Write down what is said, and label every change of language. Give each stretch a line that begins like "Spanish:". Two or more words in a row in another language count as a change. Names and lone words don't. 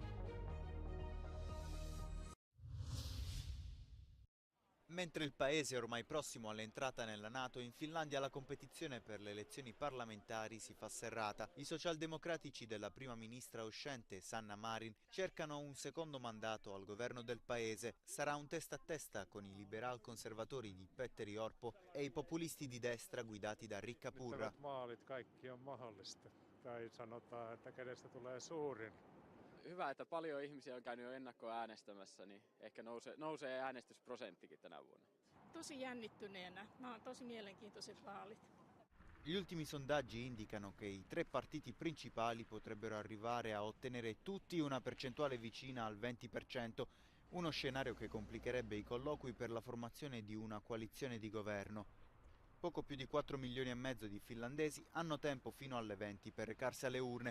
Italian: Mentre il paese è ormai prossimo all'entrata nella NATO, in Finlandia la competizione per le elezioni parlamentari si fa serrata. I socialdemocratici della prima ministra uscente, Sanna Marin, cercano un secondo mandato al governo del paese. Sarà un testa a testa con i liberal-conservatori di Petteri Orpo e i populisti di destra guidati da Riikka Purra.
Finnish: Maalit kaikki on mahdollista. Tai sanotaan, että kenestä tulee suurin. Hyvä, että paljon ihmisiä on käynyt jo ennakkoäänestämässä, niin ehkä nousee äänestysprosenttikin tänä vuonna. Tosi jännittyneenä. Nämä on tosi mielenkiintoiset vaalit.
Italian: Gli ultimi sondaggi indicano che i tre partiti principali potrebbero arrivare a ottenere tutti una percentuale vicina al 20%, uno scenario che complicherebbe i colloqui per la formazione di una coalizione di governo. Poco più di 4 milioni e mezzo di finlandesi hanno tempo fino alle 20 per recarsi alle urne.